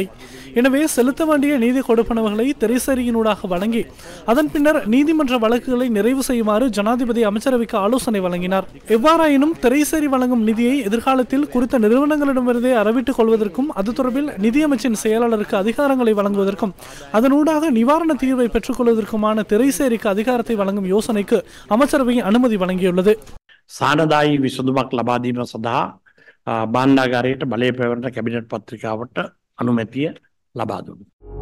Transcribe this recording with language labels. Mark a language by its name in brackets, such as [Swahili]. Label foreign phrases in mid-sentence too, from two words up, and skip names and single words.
[Tamil] எனவே செலுத்த வேண்டிய நீதி கொடுப்பனவுகளை திரைசேரியினூடாக வழங்கி அதன் பின்னர் நீதிமன்ற வழக்குகளை நிறைவு செய்யுமாறு ஜனாதிபதி அமைச்சரவைக்கு ஆலோசனை வழங்கினார். எவ்வாறாயினும் திரைசேரி வழங்கும் நிதியை எதிர்காலத்தில் குறித்த நிறுவனங்களிடமிருந்தே அறவிட்டுக் கொள்வதற்கும் அது தொடர்பில் நிதியமைச்சின் செயலாளருக்கு அதிகாரங்களை வழங்குவதற்கும் அதனூடாக நிவாரண தீர்வை பெற்றுக் கொள்வதற்குமான திரைசேரிக்கு அதிகாரத்தை வழங்கும் யோசனைக்கு அமைச்சரவை அனுமதி வழங்கியுள்ளது. [Sinhala] සානදායි විසඳුමක් ලබා දීම සඳහා බාණ්ඩාගාරයට බලය පැවරෙන කැබිනට් පත්‍රිකාවට අනුමැතිය ලබා දුන්නා.